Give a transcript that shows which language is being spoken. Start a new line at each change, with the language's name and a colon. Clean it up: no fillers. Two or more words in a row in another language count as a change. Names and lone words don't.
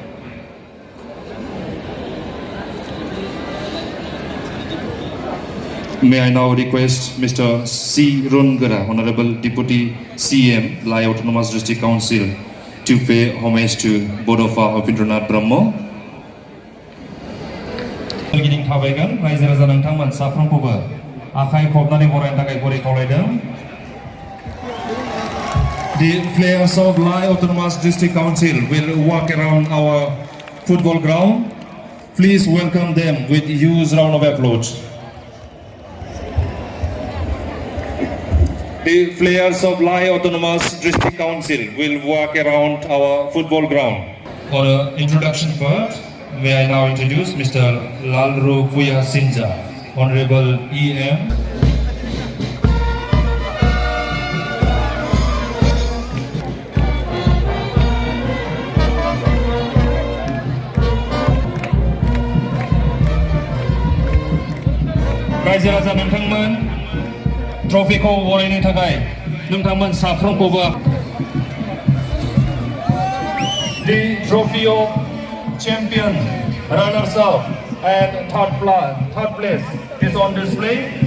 English: May I now request Mr. C. Rwngwra, Honorable Deputy CEM, Lai Autonomous District Council, to pay homage to Bodo Heartland Brahma.
Bodo: Beginning थाबायगोन रायजो राजा नोंथांमोन साफ्रोमखौबो आखाइ खबनानै बरायनो थाखाय गुरै खावलायदों।
English: The players of Lai Autonomous District Council will walk around our football ground. Please welcome them with a huge round of applause. The players of Lai Autonomous District Council will walk around our football ground. For the introduction part, may I now introduce Mr. Lalru Puya Sinja, Honorable EM.
Bodo: रायजो राजा नोंथांमोन ट्रफिखौ बरायनो थाखाय नोंथांमोन साफ्रोमखौबो
English: The trophy of champion, runners up and third place is on display.